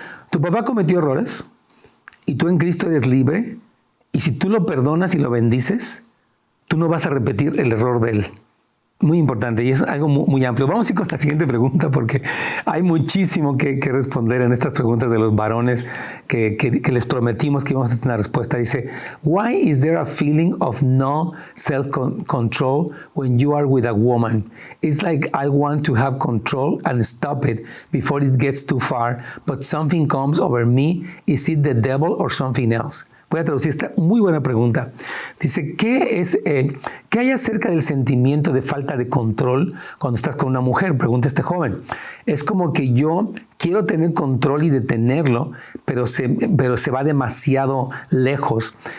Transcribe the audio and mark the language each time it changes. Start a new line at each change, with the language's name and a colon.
Spanish: Tu papá cometió errores y tú en Cristo eres libre, y si tú lo perdonas y lo bendices, tú no vas a repetir el error de él. Muy importante, y es algo muy amplio. Vamos a ir con la siguiente pregunta, porque hay muchísimo que responder en estas preguntas de los varones que les prometimos que íbamos a tener una respuesta. Dice,
English: why is there a feeling of no self-control when you are with a woman? It's like I want to have control and stop it before it gets too far, but something comes over me. Is it the devil or something else?
Spanish: Voy a traducir esta muy buena pregunta. Dice, ¿qué hay acerca del sentimiento de falta de control cuando estás con una mujer? Pregunta este joven. Es como que yo quiero tener control y detenerlo, pero se va demasiado lejos.